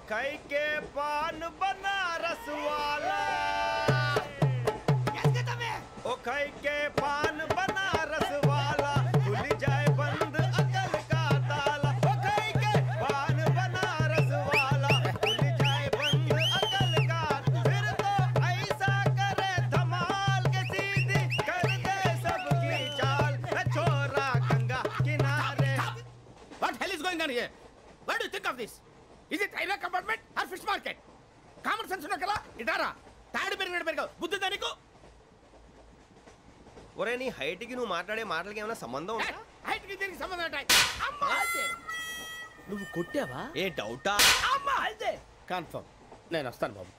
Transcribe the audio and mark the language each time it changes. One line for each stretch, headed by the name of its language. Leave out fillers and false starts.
Hindi: खाई के पान बनारस वाला ओ खाई के पान बनारस वाला खुल जाए बंद अकल का ताला ओ खाई के पान बनारस वाला खुल जाए बंद अकल का फिर तो ऐसा करे धमाल के सीधी कर दे सबकी चाल छोरा गंगा किनारे
English: What hell is going on here? What do you think of this? Is it railway compartment or fish market?
Telugu: Common sense ఉన్న కదా ఇటారా తాడి పెరిగినట్టు పెరగవు బుద్ధి దానికి ఒరే నీ హైట్ కి నువ్వు మాట్లాడే మాటలకి ఏమైనా సంబంధం ఉందా హైట్ కి దీనికి సంబంధం ఉంటాయి అమ్మా అదే నువ్వు కొట్టావా? ఏ డౌటా? అమ్మా అదే కన్ఫర్మ్ నేను వస్తాను బాబు.